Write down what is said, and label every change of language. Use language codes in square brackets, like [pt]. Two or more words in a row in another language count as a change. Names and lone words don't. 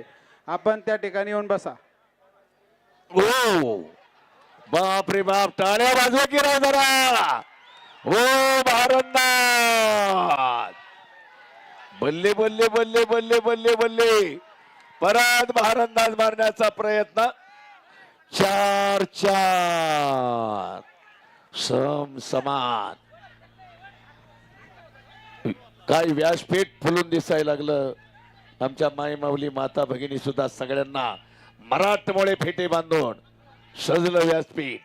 [mr] आपण त्या ठिकाणी येऊन बसा. ओ बाप रे बाप, टाळ्या वाजवा की राव जरा. ओ भारतनाथ, बल्ले बल्ले बल्ले बल्ले बल्ले बल्ले. परत भारतनाथ मारण्याचा प्रयत्न. 4-4 समान. काय व्यासपीठ फुलून दिसायला लागलं. आमच्या माई माऊली माता भगिनी सुद्धा सगळ्यांना मराठमोळे फेटे बांधून सजलं व्यासपीठ.